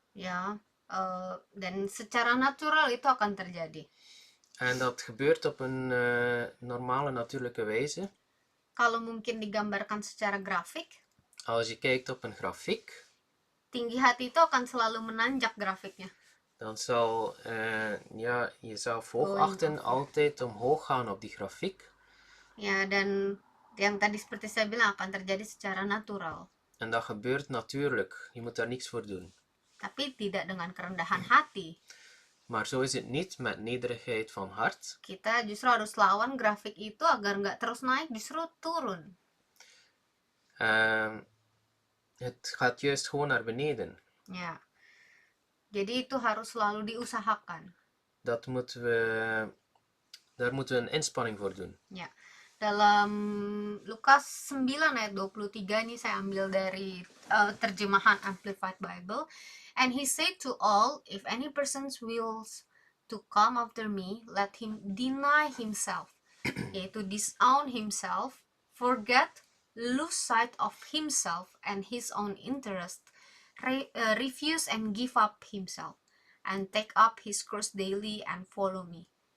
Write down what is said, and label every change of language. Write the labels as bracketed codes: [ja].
[id] Ya, dan secara natural itu akan terjadi. [nl] En dat gebeurt op een normale, natuurlijke wijze. [id] Kalau mungkin digambarkan secara grafik, [nl] Als je kijkt op een grafiek, [id] tinggi hati itu akan selalu menanjak grafiknya. [nl] dan zal jezelf hoog [en] Going [nl] achten [en] upward. [nl] altijd omhoog gaan op die grafiek. [id] Ya, dan yang tadi seperti saya bilang akan terjadi secara natural. [nl] En dat gebeurt natuurlijk. Je moet daar niks voor doen. [id] Tapi tidak dengan kerendahan hati. [nl] Maar zo is het niet met nederigheid van hart. [id] Kita justru harus lawan grafik itu agar nggak terus naik, justru turun. [nl] Het gaat juist gewoon naar beneden. [id] Ya. Jadi itu harus selalu diusahakan. [nl] Daar moeten we een inspanning voor doen. [id] Ya. Dalam Lukas 9 ayat 23 ini saya ambil dari terjemahan Amplified Bible. [en] And he said to all, if any person wills to come after me, let him deny himself. Yaitu disown himself, forget, lose sight of himself and his own interest, refuse and give up himself, and take up his cross daily and follow me.